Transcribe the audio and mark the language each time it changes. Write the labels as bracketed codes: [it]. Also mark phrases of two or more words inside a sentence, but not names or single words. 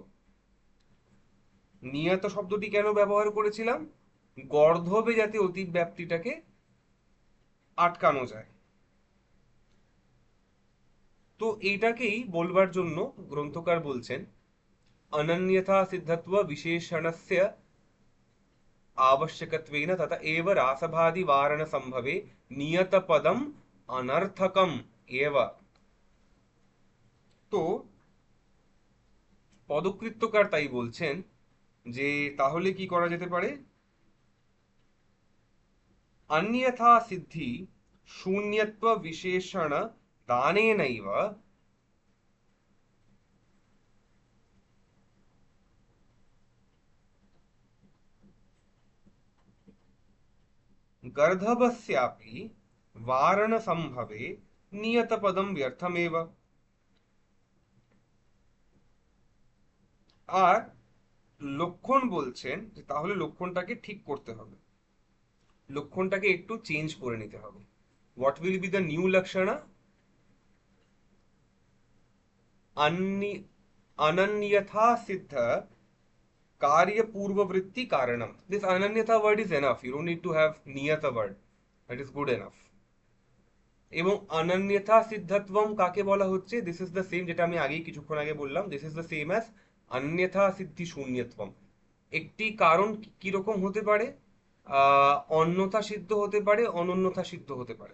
[bn] নিয়ত শব্দটি কেন ব্যবহার করেছিলাম? গর্ধবে যাতে অতিব্যাপ্তিটাকে আটকানো যায়। তো এইটাকেই বলবার জন্য গ্রন্থকার বলছেন [sa] অনন্যথা সিদ্ধত্ব বিশেষণস্য आवश्यकत्वेन तत एव रासभादि वारण संभवे नियत पदम अनर्थकम एव। [bn] তো পদকৃত্যকার তাই বলছেন যে তাহলে কি করা যেতে পারে, [sa] अन्यथा सिद्धि शून्यत्व विशेषण दानेनैव गर्धभस्यापि वारण संभवे नियत पदम व्यर्थमेव। [bn] আর লক্ষণ বলছেন যে তাহলে লক্ষণটাকে ঠিক করতে হবে, লক্ষণটাকে একটু চেঞ্জ করে নিতে হবে। [en] What will be the new লক্ষণা? [sa] अन्य अनन्यथा सिद्ध कार्य पूर्ववृत्ति कारणम। [en] This अनन्यथा word is enough, you don't need to have नियत word, that is good enough। [bn] এবং [sa] অনন্যথা সিদ্ধত্বম [bn] কাকে বলা হচ্ছে, [en] This is the same [bn] যেটা আমি আগেই কিছুক্ষণ আগে বললাম, [en] This is the same as [sa] অন্যথা সিদ্ধি শূন্যত্বম। [bn] একটি কারণ কিরকম হতে পারে, অন্যথা সিদ্ধ হতে পারে, অনন্যথা সিদ্ধ হতে পারে।